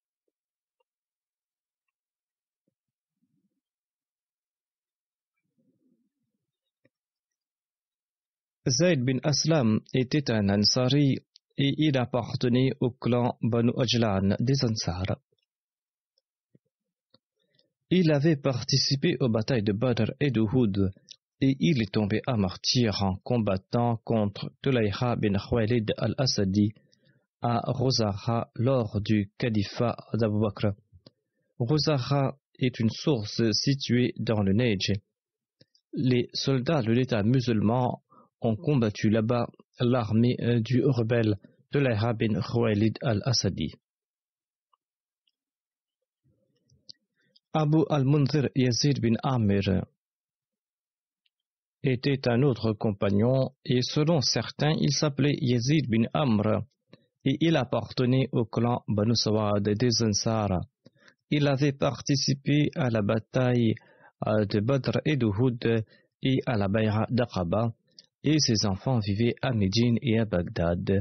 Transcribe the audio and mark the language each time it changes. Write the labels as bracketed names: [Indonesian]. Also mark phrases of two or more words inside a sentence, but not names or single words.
[French] Zayd bin Aslam était un Ansari et il appartenait au clan Banu Ajlan des Ansar. Il avait participé aux batailles de Badr et d'Uhud et il est tombé à martyr en combattant contre Tulayha bin Khuwaylid al-Asadi à Rozaha lors du califat d'Abu Bakr. Rozaha est une source située dans le Neige. Les soldats de l'État musulman ont combattu là-bas l'armée du rebelle Tulayha bin Khuwaylid al-Asadi. Abu al-Munzir Yazid bin Amir était un autre compagnon et selon certains, il s'appelait Yazid bin Amr et il appartenait au clan Banu Sawad des Ansar. Il avait participé à la bataille de Badr et d'Uhud et à la Bay'a d'Aqaba et ses enfants vivaient à Médine et à Bagdad.